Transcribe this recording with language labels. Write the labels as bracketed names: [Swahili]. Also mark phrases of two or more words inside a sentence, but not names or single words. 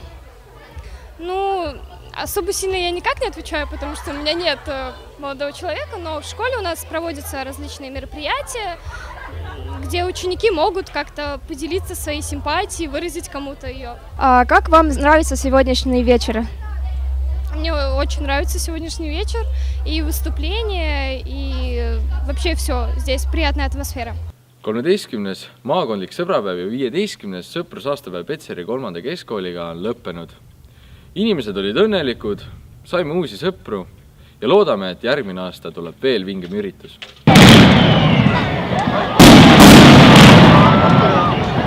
[Russian] Ну, особо сильно я никак не отвечаю, потому что у меня нет молодого человека, но в школе у нас проводятся различные мероприятия, где ученики могут как-то поделиться своей симпатией, выразить кому-то ее. А как вам нравится сегодняшний вечер? Мне очень нравится сегодняшний вечер, и выступление, и вообще все. Здесь приятная атмосфера. [Estonian] 13. maakondlik sõbrapäev ja 15. sõprusaastapäev Petseri 3. keskkooliga on lõppenud. Inimesed olid õnnelikud, saime uusi sõpru ja loodame, et järgmine aasta tuleb veel vingem üritus.